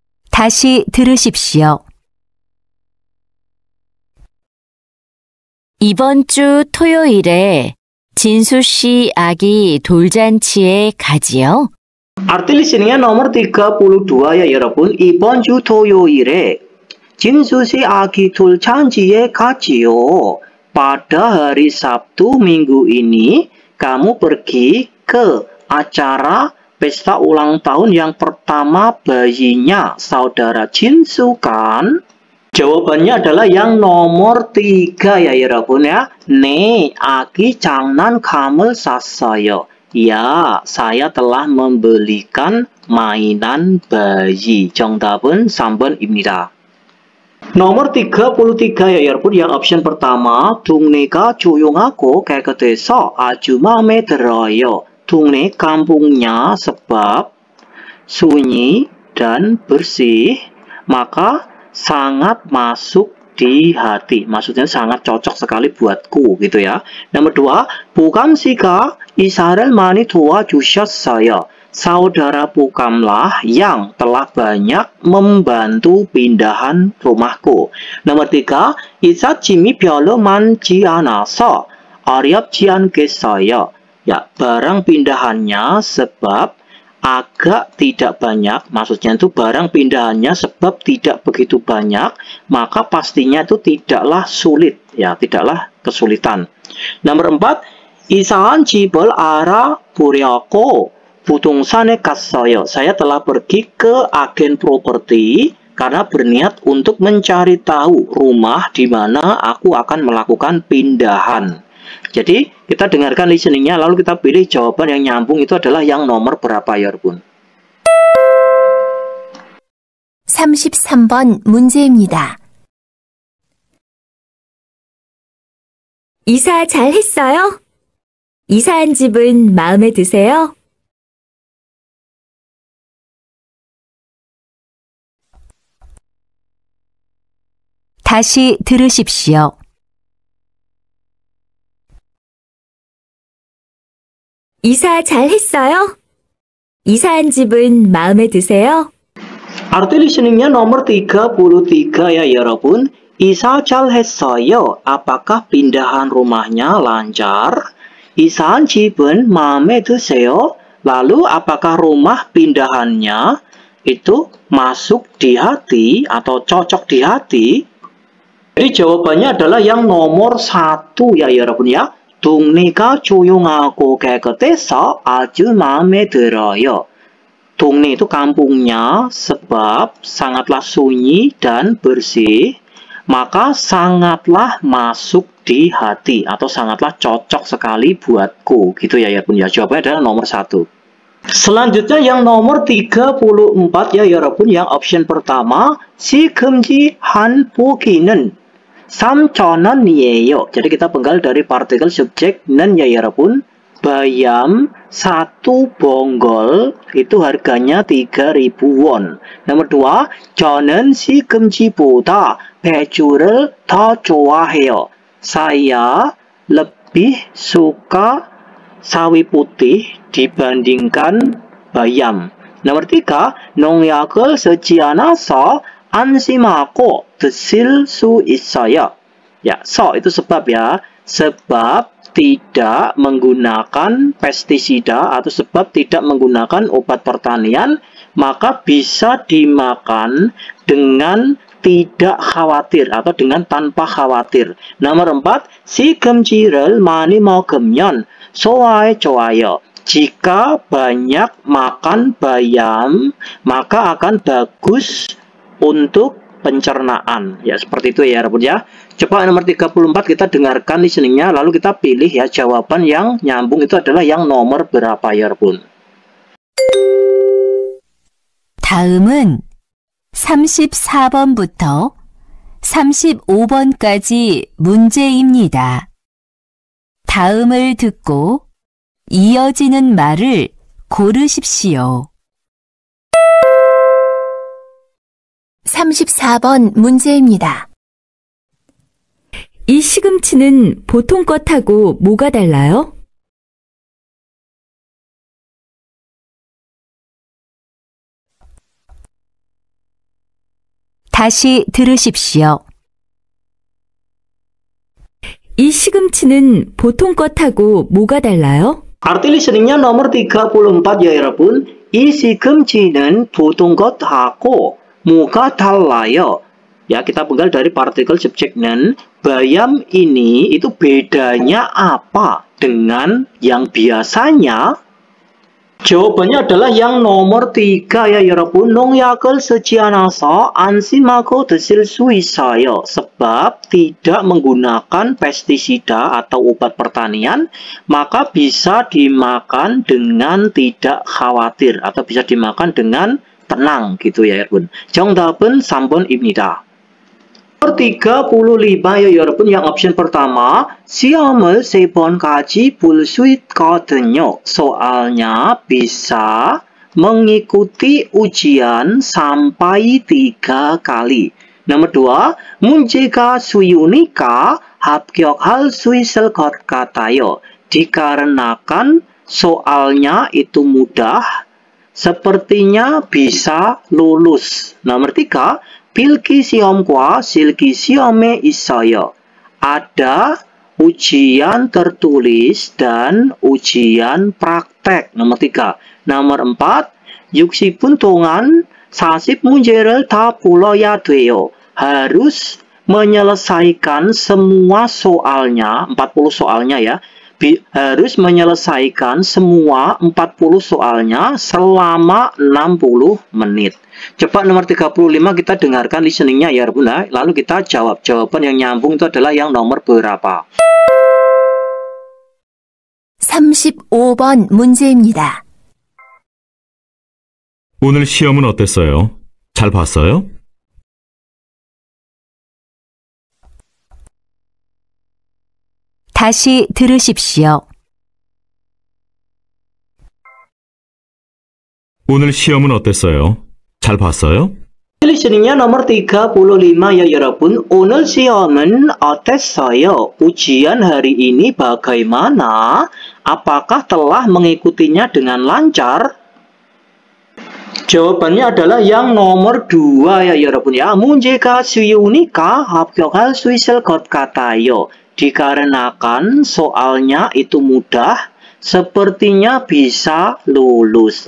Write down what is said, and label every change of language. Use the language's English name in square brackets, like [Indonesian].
[Korean] 다시 들으십시오. 이번 주 토요일에 진수 씨 아기 돌잔치에 가지요? [Indonesian] Arti listeningnya nomor 32 ya 여러분. [Korean] 이번 주 토요일에 진수 씨 아기 돌잔치에 가지요. [Indonesian] Pada hari Sabtu minggu ini, kamu pergi ke acara pesta ulang tahun yang pertama bayinya saudara Jinsu kan? Jawabannya adalah yang nomor 3 ya 여러분 ya. [Korean] 네, 아기 장난감을 샀어요. [Indonesian] Ya, saya telah membelikan mainan bayi. [Korean] 정답은 3번입니다. [Indonesian] Nomor 33 ya [Korean] 여러분, [Indonesian] yang option pertama, [Korean] 동네가 조용하고 깨끗해서 아주 마음에 들어요. [Indonesian] 동네 kampungnya sebab sunyi dan bersih, maka sangat masuk di hati. Maksudnya sangat cocok sekali buatku gitu ya. Nomor 2, [Korean] Bokam 씨가 이사를 많이 도와주셨어요. [Indonesian] Saudara Bokamlah yang telah banyak membantu pindahan rumahku. Nomor 3, [Korean] 이삿짐이 별로 많지 않아서 어렵지 않겠어요. [Indonesian] Ya, barang pindahannya sebab agak tidak banyak, maksudnya itu barang pindahannya sebab tidak begitu banyak, maka pastinya itu tidaklah sulit, ya, tidaklah kesulitan. [Korean] Nomor 4, 이사한 집을 알아보려고 부동산에 갔어요. [Indonesian] Saya telah pergi ke agen properti karena berniat untuk mencari tahu rumah di mana aku akan melakukan pindahan. Jadi, kita dengarkan listeningnya, lalu kita pilih jawaban yang nyambung itu adalah yang nomor berapa ya, 여러분? [Korean] 33번 문제입니다. 이사 잘 했어요? 이사한 집은 마음에 드세요? 다시 들으십시오. 이사 잘 했어요? 이사한 집은 마음에 드세요? [Indonesian] Arti listeningnya nomor 33 ya 여러분. [Korean] 이사 잘 했어요. [Indonesian] Apakah pindahan rumahnya lancar? [Korean] 이사한 집은 마음에 드세요? [Indonesian] Lalu apakah rumah pindahannya itu masuk di hati atau cocok di hati? Jadi jawabannya adalah yang nomor 1 ya 여러분 ya. [Korean] 동네가 조용하고 깨끗해서 아주 마음에 들어요. [Indonesian] 동네 itu kampungnya sebab sangatlah sunyi dan bersih, maka sangatlah masuk di hati atau sangatlah cocok sekali buatku. Gitu ya 여러분 ya. Jawabannya adalah nomor 1. Selanjutnya yang nomor 34 ya 여러분, yang option pertama, [Korean] 시금치 한 포기는 3,000원이에요. [Indonesian] Jadi kita penggal dari partikel subjek nen ya 여러분. Bayam 1 bonggol itu harganya 3.000 won. Nomor 2, [Korean] 저는 시금치보다 배추를 더 좋아해요. [Indonesian] Saya lebih suka sawi putih dibandingkan bayam. Nomor 3, [Korean] 농약을 쓰지 않아서 안심하고 드실 수 있어요. [Indonesian] Ya, so itu sebab ya. Sebab tidak menggunakan pestisida atau sebab tidak menggunakan obat pertanian, maka bisa dimakan dengan tidak khawatir atau dengan tanpa khawatir. Nomor 4, [Korean] 시금치를 많이 먹으면 소화에 좋아요. [Indonesian] Jika banyak makan bayam, maka akan bagus untuk pencernaan. Ya, seperti itu ya, Rabun ya. Coba nomor 34 kita dengarkan listeningnya, lalu kita pilih ya jawaban yang nyambung itu adalah yang nomor berapa ya, Rabun. [Korean] 다음은 34번부터 35번까지 문제입니다. 다음을 듣고 이어지는 말을 고르십시오. 34번 문제입니다. 이 시금치는 보통 것하고 뭐가 달라요? 다시 들으십시오. 이 시금치는 보통 것하고 뭐가 달라요? [Indonesian] Arti listeningnya nomor 34 ya 여러분. [Korean] 이 시금치는 보통 것하고 뭐가 달라요? [Indonesian] Ya, kita penggal dari partikel subjek는. Bayam ini itu bedanya apa dengan yang biasanya? Jawabannya adalah yang nomor 3 ya 여러분. [Korean] 농약을 쓰지 않아서 안심하고 드실 수 있어요. [Indonesian] Sebab tidak menggunakan pestisida atau obat pertanian, maka bisa dimakan dengan tidak khawatir atau bisa dimakan dengan tenang gitu ya 여러분. [Korean] 정답은 3번입니다. [Indonesian] Nomor 35 ya 여러분. Yang option pertama, [Korean] 시험을 3번까지 볼 수 있거든요. [Indonesian] Soalnya bisa mengikuti ujian sampai 3 kali. Nomor 2, [Korean] 문제가 쉬우니까 합격할 수 있을 것 같아요. [Indonesian] Dikarenakan soalnya itu mudah, sepertinya bisa lulus. Nomor 3, [Korean] 필기 시험과 실기 시험에 있어요. [Indonesian] Ada ujian tertulis dan ujian praktek. Nomor 3. Nomor 4. [Korean] 60분 동안 40문제를 다 풀어야 돼요. [Indonesian] Harus menyelesaikan semua soalnya, 40 soalnya ya. Harus menyelesaikan semua 40 soalnya selama 60 menit. Coba nomor 35 kita dengarkan listeningnya ya Bunda. Lalu kita jawab. Jawaban yang nyambung itu adalah yang nomor berapa? [Korean] 35번 문제입니다. 오늘 시험은 어땠어요? 잘 봤어요? 다시 들으십시오. 오늘 시험은 어땠어요? 잘 봤어요? [Indonesian] Listeningnya nomor 35 ya 여러분. [Korean] 오늘 시험은 어땠어요? [Indonesian] Ujian hari ini bagaimana? Apakah telah mengikutinya dengan lancar? Jawabannya adalah yang nomor 2 ya 여러분 ya. [Korean] 문제가 쉬우니까 합격할 수 있을 것 같아요. [Indonesian] Dikarenakan soalnya itu mudah, sepertinya bisa lulus.